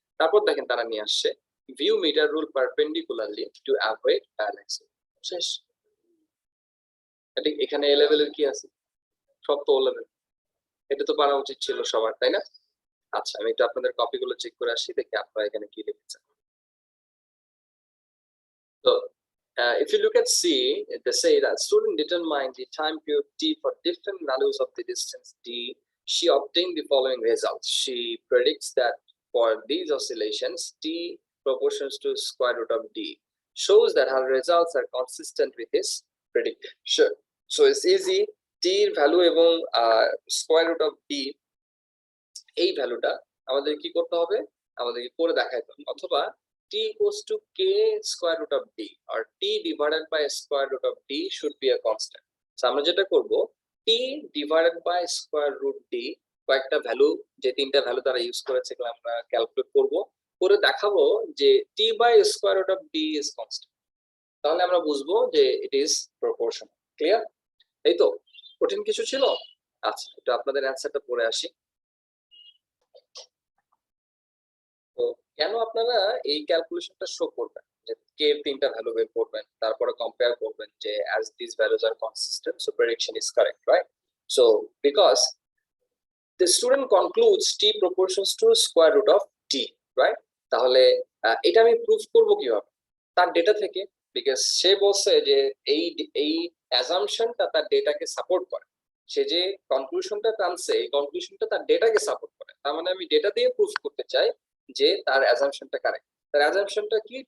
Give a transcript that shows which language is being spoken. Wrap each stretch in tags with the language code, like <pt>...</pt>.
<bn>তারপর দেখেন তারা নিয়ে আসছে view metre rule perpendicularly to avoid parallax. শেষ। এখানে এ লেভেলের কি আছে? সব তো ও লেভেল। এটা তো পারা উচিত ছিল সবার, তাই না? আচ্ছা, আমি একটু আপনাদের কপিগুলো চেক করে আসি, দেখি আপনারা এখানে কি লিখেছেন।</bn> <en>তো if you look at C, they say that student determined the time period T for different values of the distance D. She obtained the following results. She predicts that for these oscillations, T proportions to square root of D, shows that her results are consistent with his prediction. Sure. So it's easy.</en> <bn>T value এবং</bn> <en>square root of D,</en> <bn>এই ভ্যালুটা আমাদের কি করতে হবে? আমাদেরকে করে দেখাইতে হবে, অথবা</bn> <en>t equals to k square root of d or t divided by square root of d should be a constant.</en> <bn>So আমরা যেটা করব,</bn> <en>t divided by square root d</en> <bn>কয়েকটা ভ্যালু, যে তিনটা ভ্যালু তারা ইউজ করেছে এগুলো আমরা ক্যালকুলেট করব, করে দেখাবো যে</bn> <en>t by square root of d is constant।</en> <bn>তাহলে আমরা বুঝবো যে</bn> <en>it is proportional।</en> <bn>ক্লিয়ার? এই তো, কঠিন কিছু ছিল? আচ্ছা, একটু আপনাদের অ্যানসারটা পড়ে আসি। তো কেন আপনারা এই ক্যালকুলেশনটা শো করবেন যে কে এর তিনটা ভ্যালু বের করবেন, তারপরে কম্পেয়ার করবেন যে</bn> <en>as these values are consistent so prediction is correct,</en> <bn>right?</bn> <en>So because the student concludes t proportions to square root of t, right?</en> <bn>তাহলে এটা আমি প্রুফ করব কিভাবে? তার ডেটা থেকে, বিকজ সে বলছে যে এই এই অ্যাজাম্পশনটা তার ডেটাকে সাপোর্ট করে। সে যে কনক্লুশনটা টানছে এই কনক্লুশনটা তার ডেটাকে সাপোর্ট করে। তার মানে আমি ডেটা দিয়ে প্রুফ করতে চাই যে তার অ্যাজাম্পশনটা কারেক্ট। তার অ্যাজাম্পশনটা কি?</bn>